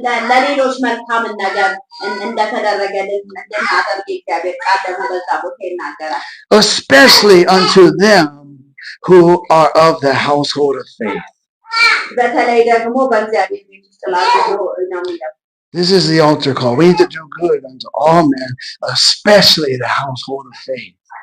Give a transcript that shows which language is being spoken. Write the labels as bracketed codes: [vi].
[am] ለሌሎች መልካምን ነገር እንደተደረገልን እንድናደርግ እግዚአብሔር ቃል ደግሞ በዛ ቦታ ይናገራል። [en] Especially unto them who are of the household of faith. [am] በተለይ ደግሞ በእግዚአብሔር ቤት ውስጥ ላሉ ነው የሚለው። [en] This is the altar call. We need to do good unto all men, especially the household of faith.